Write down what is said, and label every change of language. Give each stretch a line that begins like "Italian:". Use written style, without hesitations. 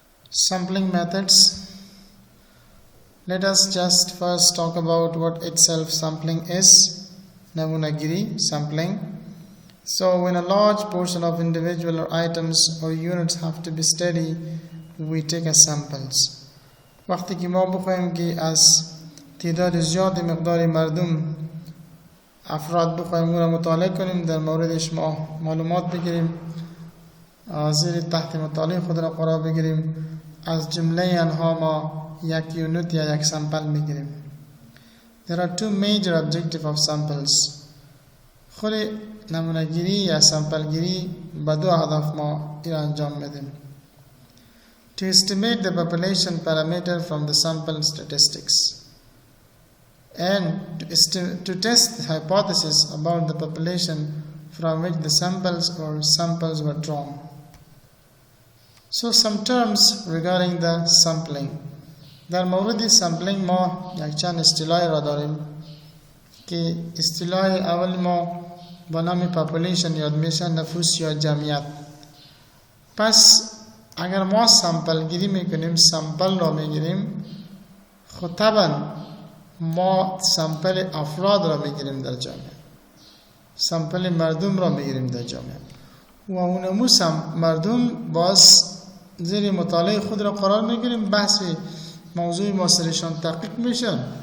English: Sampling methods. Let us just first talk about what itself sampling is. Namunagiri, sampling. So when a large portion of individual or items or units have to be studied, we take as samples.
Persian: وقتی که ما بخوایم که از تعداد زیاد مقدار مردم افراد بخوایم اون را مطالعه کنیم، در موردش ما معلومات بگیریم، زیر تحت مطالعه خود را قرار بگیریم، از جمله آنها ما یک یونت یا یک سامپل میگیریم.
English: There are two major objectives of samples.
Persian: خود نمونه‌گیری یا سامپلگیری با دو هدف ما این انجام میدیم.
English: To estimate the population parameter from the sample statistics and to test the hypothesis about the population from which the samples were drawn. So some terms regarding the sampling.
Persian: در مورد sampling ما یک چند اصطلاح را داریم که اصطلاح اول ما با نام population یاد میشه، نفوس یا جمعیت. پس اگر ما سامپل گیری میکنیم، سامپل را میگیریم، خب طبعا ما سامپل افراد را میگیریم در جامعه، سامپل مردم را میگیریم در جامعه و اونمو مردم باز زیر مطالعه خود را قرار میگیریم، بحث موضوع ما سرشان تحقیق میشن،